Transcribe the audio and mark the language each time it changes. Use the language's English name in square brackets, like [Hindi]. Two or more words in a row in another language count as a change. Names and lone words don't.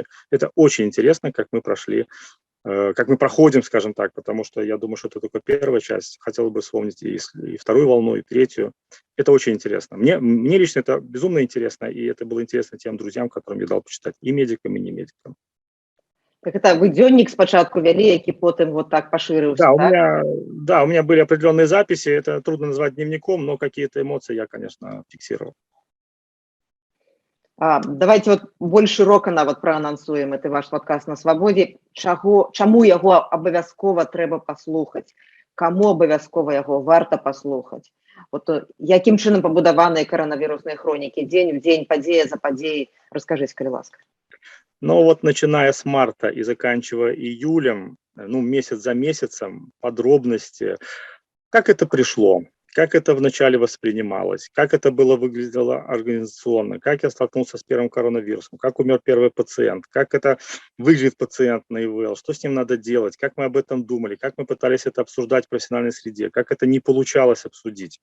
[Russian] Это очень интересно, как мы прошли, как мы проходим, скажем так, потому что я думаю, что это только первая часть. Хотел бы вспомнить и вторую волну, и третью. Это очень интересно. Мне лично это безумно интересно, и это было интересно тем друзьям, которым я дал почитать, и медикам, и не медикам. [Belarusian] Так это вы дзённік спачатку вялі, які потым [Russian] вот так [Belarusian] пашырыўся, так? [Russian] У меня были определенные записи, это трудно назвать дневником, но какие-то эмоции я, конечно, фиксировал. Давайте вот [Belarusian] больш шырока нават праанансуем гэты ваш падкаст на свабодзе. Чаму яго абавязкова трэба паслухаць? Каму абавязкова яго варта паслухаць? Вот якім чынам пабудаваныя каранавірусныя хронікі? Дзень в дзень, падзея за падзеяй. Раскажыце, калі ласка. [Russian] Но вот начиная с марта и заканчивая июлем, ну, месяц за месяцем, подробности, как это пришло, как это вначале воспринималось, как это выглядело организационно, как я столкнулся с первым коронавирусом, как умер первый пациент, как это выглядит пациент на ИВЛ, что с ним надо делать, как мы об этом думали, как мы пытались это обсуждать в профессиональной среде, как это не получалось обсудить.